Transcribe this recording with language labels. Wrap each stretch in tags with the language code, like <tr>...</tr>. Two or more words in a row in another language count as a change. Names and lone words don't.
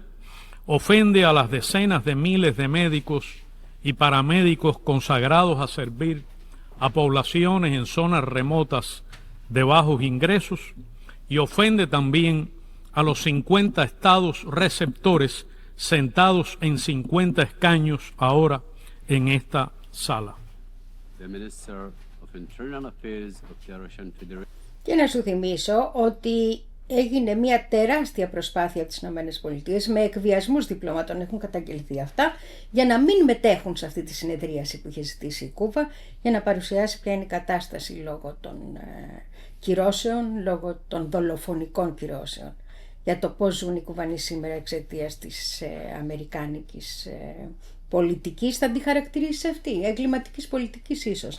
<es>ofende a las decenas de miles de médicos y paramédicos consagrados a servir a poblaciones en zonas remotas de bajos ingresos y ofende también a los 50 estados receptores sentados en 50 escaños ahora en esta sala.</es> <el>Και να σου θυμίσω ότι έγινε μια τεράστια προσπάθεια από τις ΗΠΑ με εκβιασμούς διπλωματών, έχουν καταγγελθεί αυτά, για να μην μετέχουν σε αυτή τη συνεδρίαση που είχε ζητήσει η Κούβα, για να παρουσιάσει ποια είναι η κατάσταση λόγω των κυρώσεων, λόγω των δολοφονικών κυρώσεων, για το πώς ζουν οι Κουβανοί σήμερα εξαιτίας της αμερικάνικης πολιτικής, θα τη χαρακτηρίσει αυτή, εγκληματικής πολιτικής ίσως.</el>